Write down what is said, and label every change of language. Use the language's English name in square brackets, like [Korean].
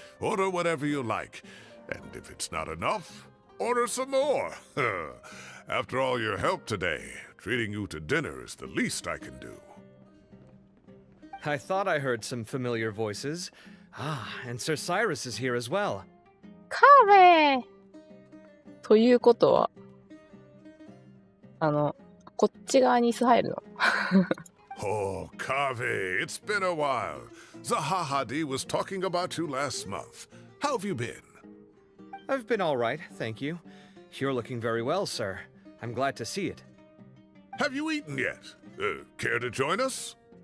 [English] Order whatever you like. And if it's not enough, order some more. After all your help today, treating you to dinner is the least I can do. I thought I heard some familiar voices. Ah, and Sir Cyrus is here as well. [Japanese] カーベということは、こっち側に椅子入るの。 [English] Oh, Kave, it's been a while. Zahahadi was talking about you last month. How have you been? I've been all right, thank you. You're looking very well, sir. I'm glad to see it. Have you eaten yet? Care to join us?